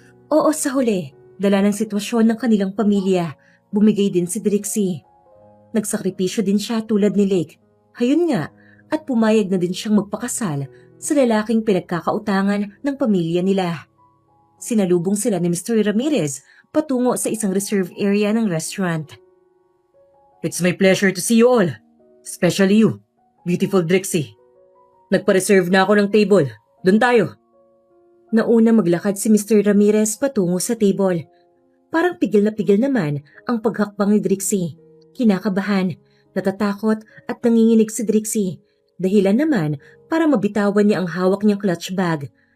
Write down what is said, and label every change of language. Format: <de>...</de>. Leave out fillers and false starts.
<tl>Oo, sa huli, dala ng sitwasyon ng kanilang pamilya, bumigay din si Drixie. Nagsakripisyo din siya tulad ni Lake. Hayun nga, at pumayag na din siyang magpakasal sa lalaking pinagkakautangan ng pamilya nila. Sinalubong sila ni Mr. Ramirez patungo sa isang reserve area ng restaurant.</tl> <en>It's my pleasure to see you all, especially you, beautiful Drixie.</en> <tl>Nagpa-reserve na ako ng table. Doon tayo. Nauna maglakad si Mr. Ramirez patungo sa table. Parang pigil naman ang paghakbang ni Drixie. Kinakabahan, natatakot at nanginginig si Drixie. Dahilan naman para mabitawan niya ang hawak niyang clutch bag.</tl>